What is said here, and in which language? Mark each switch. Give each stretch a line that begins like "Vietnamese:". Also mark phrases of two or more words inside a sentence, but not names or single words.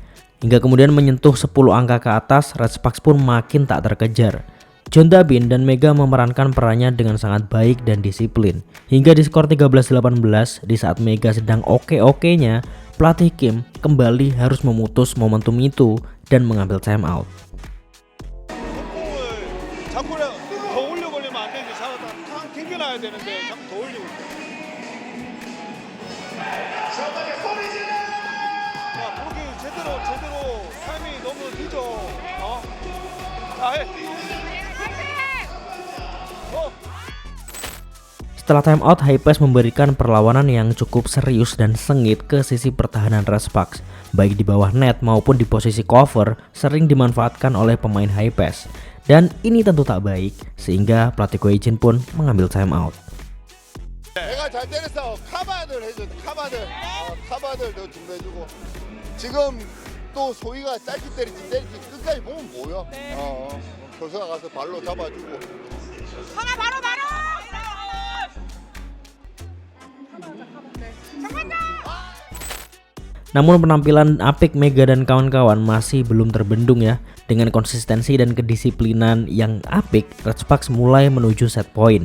Indonesian: Hingga kemudian menyentuh 10 angka ke atas, Red Sparks pun makin tak terkejar. John Dabin dan Mega memerankan perannya dengan sangat baik dan disiplin. Hingga di skor 13-18 di saat Mega sedang oke-okenya, pelatih Kim kembali harus memutus momentum itu dan mengambil
English: time out.
Korean: 공을 자꾸 더 올려 걸리면 안 되지. 잡았다 탕 튕겨놔야 되는데 자꾸 더 올리고 있어. 야, 그렇게 제대로 타이밍이 너무 늦어. 자, 해.
Indonesian: Setelah
English: time out,
Indonesian: Hypesk memberikan perlawanan yang cukup serius dan sengit ke sisi pertahanan Red Sparks. Baik di bawah net maupun di posisi cover sering dimanfaatkan oleh pemain Hypesk. Dan ini tentu tak baik, sehingga pelatih Ko Hee-jin pun mengambil
English: time out.
Korean: 내가 잘 때렸어. 카바들 해줘. 카바들 너 준비해주고. 지금 또 소희가 짧게 때릴지 끝까지 보면 보여. 교수가 가서 발로 잡아주고. 하나 바로.
Indonesian: Namun penampilan apik Mega dan kawan-kawan masih belum terbendung ya. Dengan konsistensi dan kedisiplinan yang apik, Red Sparks mulai menuju set point.